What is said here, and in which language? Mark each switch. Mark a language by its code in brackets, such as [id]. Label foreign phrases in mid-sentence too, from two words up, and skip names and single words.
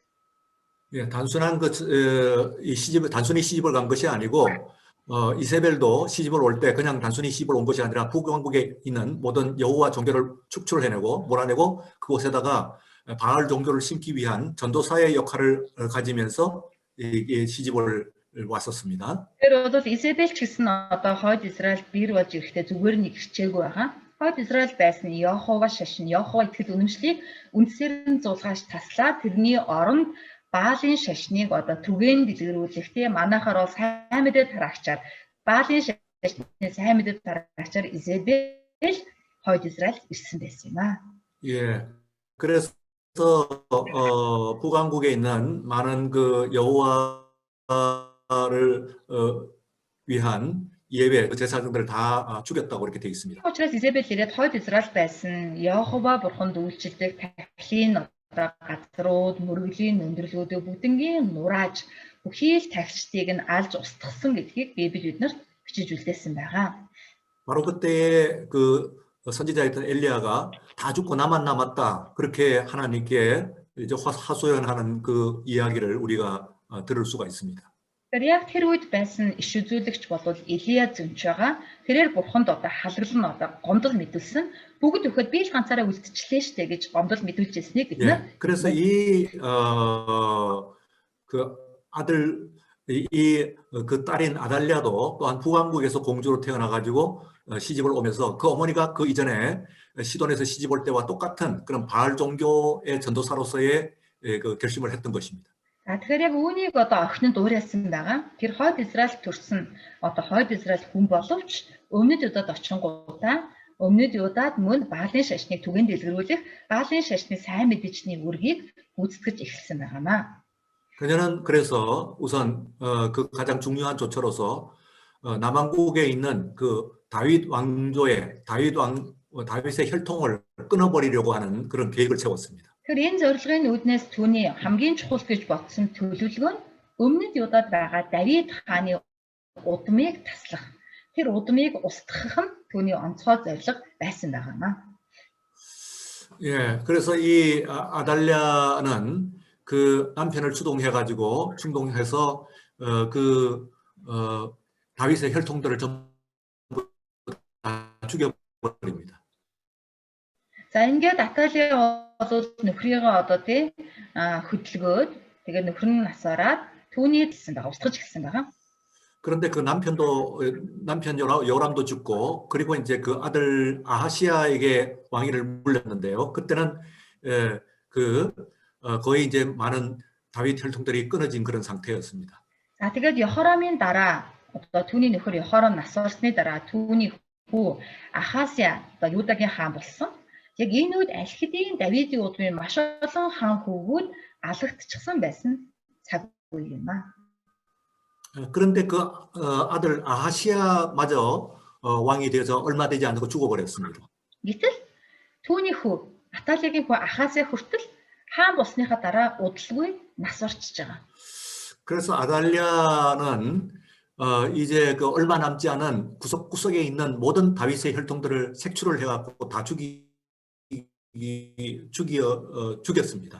[ko] 예, 단순히 시집을 간 것이 아니고 이세벨도 시집을 올 때 그냥 단순히 시집을 온 것이 아니라 북왕국에 있는 모든 여호와 종교를 축출해내고 몰아내고 그곳에다가 바알 종교를 심기 위한 전도사의 역할을 가지면서 시집을 왔었습니다. [mn] Тэр бол Изебел ч гэсэн одоо хойд Израиль бэр болж ирэхдээ зүгээр нэг хичээгүй байгаа. Хойд Израиль байсан Йохова шашин, Йохова итгэл үнэмшлийг үндсээр нь зулгааж таслаад тэрний оронд Баалын шашныг одоо түгээн дэлгэрүүлэхдээ манайхаар бол сайн мэдээ тараагчаар Баалын шашны сайн мэдээ тараагчаар Изебел хойд Израиль ирсэн байсан юм аа. [ko] 예, 그래서 북왕국에 있는 많은 여호와를 위한 예배 제사장들을 다 죽였다고 이렇게 되어 있습니다. [mn] учраас Изебел ирээд хойд Израиль байсан Йохова бурханд үйлчлдэг тахилын газрууд, мөргөлийн өндөрлгүүдийг бүгднийг нурааж бүхий л тахилчдыг нь алж устгасан гэдгийг Библи биднэрт бичиж үлдээсэн байгаа. [ko] 바로 그때의 선지자였던 엘리야가 다 죽고 나만 남았다. 그렇게 하나님께 이제 하소연하는 그 이야기를 우리가 들을 수가 있습니다. [mn] Тэгэхээр яг тэр үед байсан иш үзүүлэгч бол Илия зөвч байгаа. Тэрээр бурханд одоо халарлан одоо гомдол мэдүүлсэн. Бүгд өгөхөд би л ганцаараа үлдчихлээ штэ гэж гомдол мэдүүлж ирснийг бид нар. [ko] 그래서 그 딸인 아달리아도 또한 북왕국에서 공주로 태어나가지고 시집을 오면서 그 어머니가 그 이전에 시돈에서 시집 올 때와 똑같은 그런 바알 종교의 전도사로서의 그 결심을 했던 것입니다. [mn] Тэгэхээр яг үүнийг одоо охинд уурьяасан байгаа. Тэр хойд Израиль төрсөн одоо хойд Израиль хүн боловч өмнөд Юдад очингуудаа өмнөд Юдад мөн Баалын шашныг түгээн дэлгэрүүлэх Баалын шашны сайн мэдээчний үргийг гүйцэтгэж эхэлсэн байгаамаа. [ko] 그녀는 그래서 우선 그 가장 중요한 조처로서 남왕국에 있는 그 다윗 왕조의 다윗의 혈통을 끊어버리려고 하는 그런 계획을 세웠습니다. [mn] Тэгэхээр энэ зорилгын үүднээс түүний хамгийн чухал гэж бодсон төлөвлөгөө нь өмнөд Юдад байгаа Давид хааны удмыг таслах. Тэр удмыг устгах нь түүний онцгой зорилго байсан байгаамаа. [ko] 예, 그래서 이 아달랴는 그 남편을 충동해서 다윗의 혈통들을 전부 다 죽여버립니다. [mn] За ингээд Аталия бол нөхрийгөө одоо тий хөдөлгөөд тэгээд нөхөр нь насаараад түүний гэсэн байгаа, устгаж эхэлсэн байгаа. [ko] 그런데 그 남편 요람도 죽고 그리고 이제 그 아들 아하시아에게 왕위를 물렸는데요. 그때는 거의 이제 많은 다윗 혈통들이 끊어진 그런 상태였습니다. [mn] За тэгээд Йохорамын дараа одоо түүний нөхөр Йохорам нас барсны дараа түүний хүү Ахасия одоо Юдагийн хаан болсон. Яг энэ үед аль хэдийн Давидын удмын маш олон хаан хүүгүүд алагдчихсан байсан цаг үе юм аа. [ko] 그런데 그 아들 아하시아마저 왕이 되어서 얼마 되지 않고 죽어버렸습니다. [mn] Гэтэл түүний хүү Аталиагийн хүү Ахасия хүртэл хаан болсныхаа дараа удалгүй нас барчиж байгаа. [ko] 그래서 아달랴는 이제 그 얼마 남지 않은 구석구석에 있는 모든 다윗의 혈통들을 색출을 해갖고 다 죽였습니다.